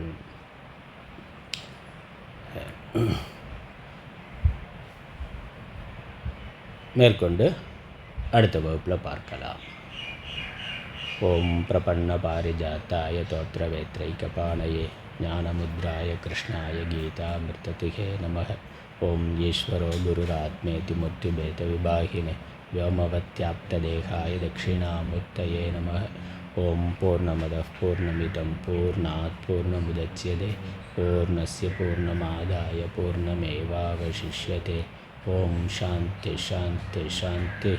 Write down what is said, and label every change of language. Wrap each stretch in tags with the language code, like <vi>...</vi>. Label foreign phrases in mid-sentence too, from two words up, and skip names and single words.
<ta>மேற்கொண்டு அடுத்த வகுப்பில் பார்க்கலாம்.</ta> <sa>ओम् प्रपन्न पारिजाताय तोत्त्रवेत्रैकपाणये ज्ञानमुद्राय कृष्णाय गीतामृतदुहे नमः. ओम् ईश्वरो गुरुरात्मेति मूर्तिभेद विभागिने व्योमवत्याप्तदेहाय दक्षिणामूर्तये नमः. ओम् पूर्णमदः पूर्णमिदं पूर्णात् पूर्णमुदच्यते पूर्णस्य पूर्णमादाय पूर्णमेवावशिष्यते. ओम् शान्ति शान्ति शान्ति.</sa>